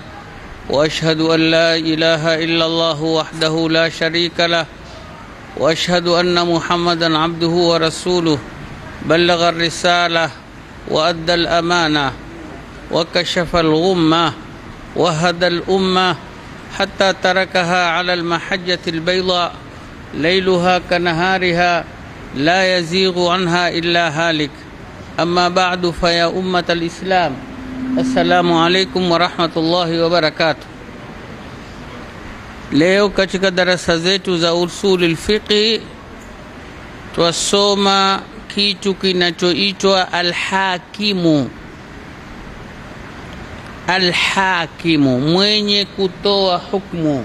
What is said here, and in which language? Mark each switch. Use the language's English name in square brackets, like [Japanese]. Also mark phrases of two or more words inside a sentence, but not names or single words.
[Arabic] وأشهد أن لا إله إلا الله وحده لا شريك له وأشهد أن محمدا عبده ورسوله بلغ الرسالة وأدى الأمانة وكشف الغمة وهدى الأمة حتى تركها على المحجة البيضاء ليلها كنهارها لا يزيغ عنها إلا هالك. أما بعد فيا أمة الإسلام السلام عليكم ورحمة الله وبركاته. [Swahili] Leo katika darasa zetu za [Arabic] أصول الفقه [Swahili] twasoma kitu kinachoitwa al-hakimu. Al-hakimu, mwenye kutoa hukumu.